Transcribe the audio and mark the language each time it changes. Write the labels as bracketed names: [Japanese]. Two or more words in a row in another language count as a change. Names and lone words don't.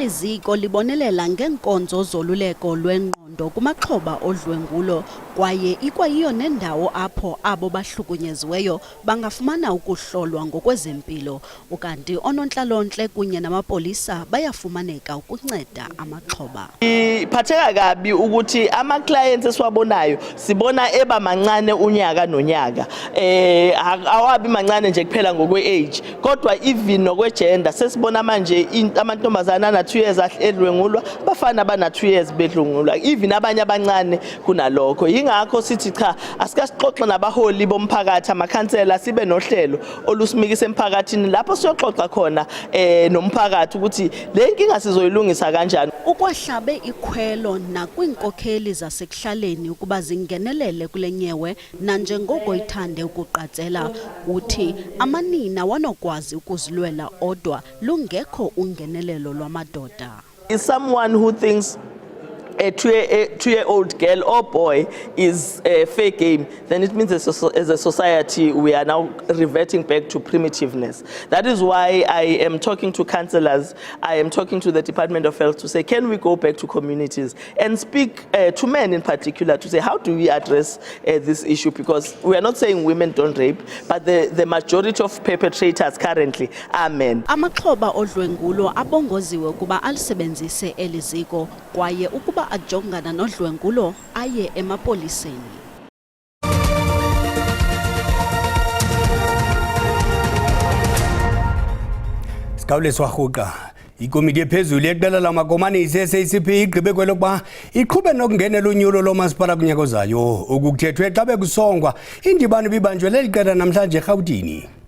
[Xhosa] Eli ziko libonelela ngenkonzo zoluleko lwengqondo kumaxhoba odlwengulo kwaye ikwayiyo nendawo apho abo bahlukunyeziweyo bangafumana ukuhlolwa ngokwezempilo ukanti onontlalontle kunye namapolisa bayafumaneka ukunceda amaxhoba. [Zulu] Iphatheka kabi ukuthi ama clients esiwabonayo sibona eba mancane unyaka nonyaka awabi mancane nje kuphela ngokwe age kodwa even nokwe gender sesibona manje amantombazana ana 2 years edlwengulwa bafana bana 2 years bedlwengulwa even abanye abancane kunalokho ingakho sithi cha asikasixoxe nabaholi bomphakathi amakhansela sibe nohlelo olusimikisa emphakathini lapho siyoxoxa khona nomphakathi ukuthi le nkinga sizoyilungisa kanjani. [Xhosa] Ukwahlabe ikhwelo nakwinkokheli zasekuhlaleni ukuba zingenelele kulenyewe nanjengoko ithande ukuqatsela uthi amanina wanokwazi ukuzilwela odwa lungekho ungenelelo lwamadoda. [English] Is someone who thinks a 2-year-old girl or boy is a fair game, then it means as a society we are now reverting back to primitiveness. That is why I am talking to councillors, I am talking to the Department of Health to say, can we go back to communities and speak to men in particular to say, how do we address this issue? Because we are not saying women don't rape, but the majority of perpetrators currently are men. [Xhosa] Amaxhoba odlwengulo abongoziwe ukuba alisebenzise eliziko kwaye ukuba ajongana nodlwengulo aye emapoliseni. Sikawuleswa rhuqa ikomiti ephezulu yeqela lamakomanisi SACP igqibe kwelokuba iqhube nokungenela unyulo lomasipala kunyaka ozayo okukuthethwe xa bekusongwa indibano bibanjwe leli qela namhlanje eRhawutini.